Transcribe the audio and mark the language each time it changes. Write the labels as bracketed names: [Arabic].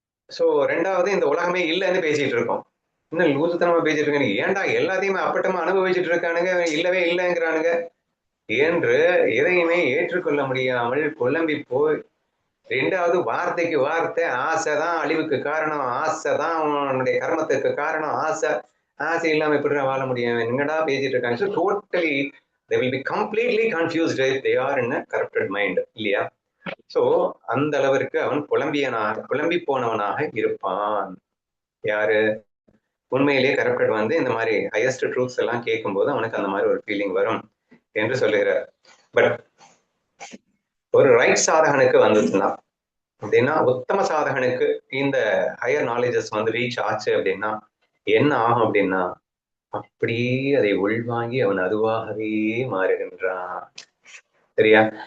[Tamil] So ரெண்டாவது, இந்த உலகமே இல்லைன்னு பேசிட்டு இருக்கோம். இன்னும் லூசுத்தனமா பேசிட்டு இருக்கானுங்க, ஏன்டா எல்லாத்தையுமே அப்பட்டமா அனுபவிச்சுட்டு இருக்கானுங்க, இல்லவே இல்லைங்கிறானுங்க என்று எதையுமே ஏற்றுக்கொள்ள முடியாமல் குழம்பி போய், ரெண்டாவது வார்த்தைக்கு வார்த்தை ஆசைதான் அழிவுக்கு காரணம், ஆசைதான் உன்னுடைய கர்மத்துக்கு காரணம், ஆசை இல்லாம எப்படி வாழ முடியும், என்னடா பேசிட்டு இருக்காங்க. [English] So totally they will be completely confused if they are in a corrupted mind, இல்லையா? [Tamil] சோ அந்த அளவிற்கு அவன் குழம்பி போனவனாக இருப்பான். யாரு? உண்மையிலேயே கரப்டட் இந்த மாதிரி ஹையஸ்ட் ட்ரூத்ஸ் எல்லாம் கேட்கும்போது அவனுக்கு அந்த மாதிரி ஒரு ஃபீலிங் வரும் என்று சொல்லுகிறார். பட் ஒரு ரைட் சாதகனுக்கு வந்துச்சுன்னா அப்படின்னா, உத்தம சாதகனுக்கு இந்த ஹையர் நாலேஜஸ் ரீச் ஆச்சு அப்படின்னா என்ன ஆகும் அப்படின்னா, அப்படியே அதை உள்வாங்கி அவன் அதுவாகவே மாறுகின்றான். சரியா?